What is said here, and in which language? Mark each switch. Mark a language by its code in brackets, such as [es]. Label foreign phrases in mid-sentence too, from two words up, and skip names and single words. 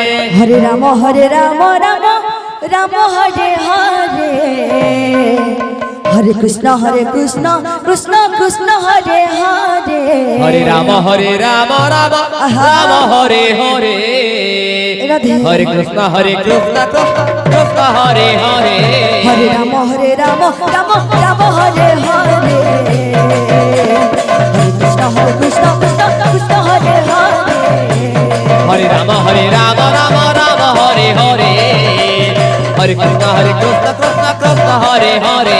[sa] হরে রাম রাম রাম হরে হরে হরে কৃষ্ণ কৃষ্ণ কৃষ্ণ হরে হরে হরে রাম রাম রাম হরে হরে রাধে। হরে কৃষ্ণ কৃষ্ণ কৃষ্ণ হরে হরে হরে রাম রাম রাম হরে হরে হরে কৃষ্ণ কৃষ্ণ কৃষ্ণ হরে হরে হরে রাম রাম রাম হরে হরে হরে কৃষ্ণ কৃষ্ণ কৃষ্ণ হরে হরে